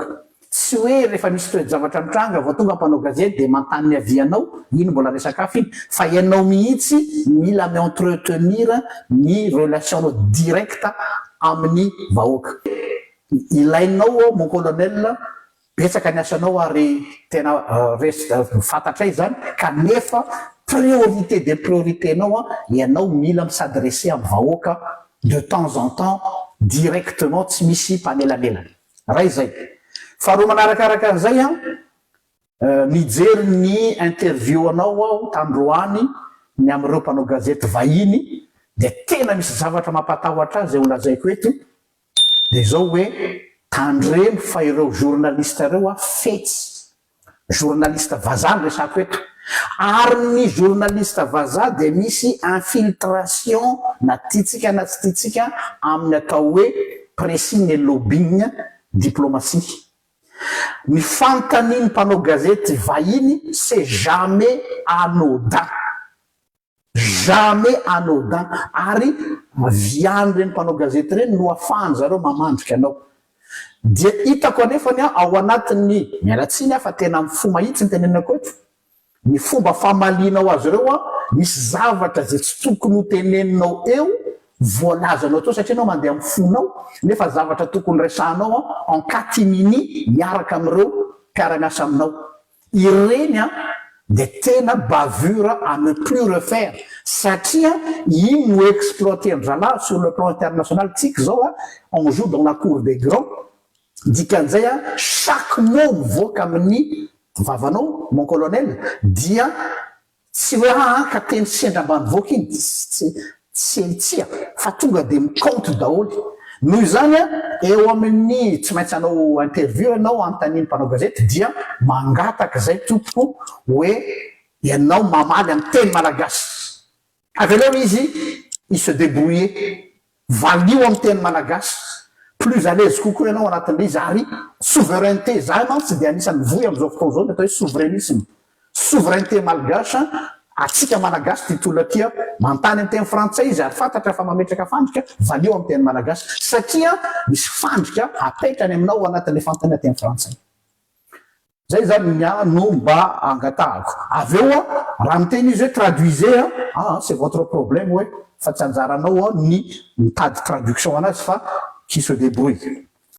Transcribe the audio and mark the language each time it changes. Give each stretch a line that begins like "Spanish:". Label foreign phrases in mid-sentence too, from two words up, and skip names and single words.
Malagasy: Tsy hoe rehefa misy toe-javatra mitranga vao tonga mpanao gazety dia mantany ny avianao ino mbola resaka hafa iny fa ianao mihitsy mila mi-entretenir ny relationao directa amin'ny vahoaka. Ilainao
French: mon colonel
Malagasy: betsaka ny asanao ary tena fantatray zany kanefa
French: priorité des priorités
Malagasy: nao ianao mila misadresser amin'ny vahoaka
French: de temps en temps directement
Malagasy: tsy misy mpanelanelana. Ray zay. Faharoa manarakaraka an'izay mijery ny interview anao aho tandroany ny amin'ireo mpanao gazety vahiny dia tena misy zavatra mampatahotra azy zay olazaiko eto dia zao hoe tandremo fa ireo journaliste ireo fetsy journaliste vazaha ny resako eto ary ny journaliste vazaha dia misy infiltration na tiatsika na tsy tiatsika amin'ny atao hoe
French: pressing et lobbying diplomatie.
Malagasy: Ny fanontaniany mpanao gazety vahiny
French: c'est jamais anodin. Jamais anodin.
Malagasy: Ary viany reny mpanao gazety reny no afahany zareo mamandrika anao. Dia hitako anefany ao anatin'ny mialatsiny fa tena fo mahitsy ny tenenako eto. Ny fomba famalinao azy ireo misy zavatra zay tsy tokony ho teneninao eo voalazanao teo satria anao mandeha amin'ny fonao nefa zavatra tokony resahanao
French: en catimini
Malagasy: miaraka amin'ireo mpiara-miasa aminao. Ireny dia tena
French: bavure à ne plus refaire
Malagasy: satria iny no
French: exploiter ndrala sur le plan international.
Malagasy: Tsika zao
French: on joue dans la cour des grands.
Malagasy: Dikan'izay chaque mot mivoaka amin'ny vavanao
French: mon colonel
Malagasy: dia tsy hoe ka teny sendra ambanivoaka iny tsy tsia fa tonga dia mikaonty daholy. Noho izany eo amin'ny tsy maintsy anao interview ianao anontaniany mpanao gazety dia mangataka zay tompoko hoe ianao mamaly amin'ny teny malagasy. Avy eo izy
French: il se débrouiller
Malagasy: valio amin'ny teny malagasy
French: plus à l'aise
Malagasy: kokoa ianao anatin'ilay izy ary souveraineté zay mantsy dia anisan'ny voy amin'izao fotoana izao ny atao hoe souverainisme. Souveraineté malgasy atsika malagasy titolo aty mantany amin'ny teny frantsay izy ary fantatra fa mametraka fandrika valio amin'ny teny malagasy satria misy fandrika apetrany aminao anatin'ilay fantany teny frantsay. Zay zany no mba angatahako. Avy eo raha miteny izy hoe
French: traduisez c'est votre problème
Malagasy: hoe fa tsy anjaranao ny mitady traduction anazy fa
French: qui se débrouille.